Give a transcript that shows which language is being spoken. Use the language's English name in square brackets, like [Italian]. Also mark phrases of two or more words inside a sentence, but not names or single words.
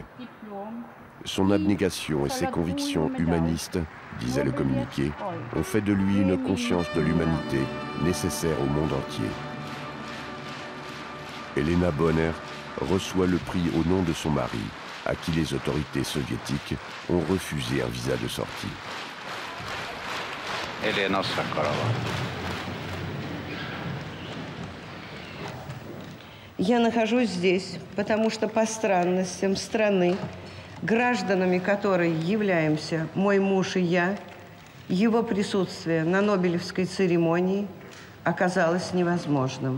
[French] Son abnégation et ses convictions humanistes, disait le communiqué, ont fait de lui une conscience de l'humanité nécessaire au monde entier. Elena Bonner reçoit le prix au nom de son mari, à qui les autorités soviétiques ont refusé un visa de sortie. Elena Sakharova. [Russian] Я нахожусь здесь, потому что по странностям страны, гражданами которой являемся мой муж и я, его присутствие на Нобелевской церемонии оказалось невозможным.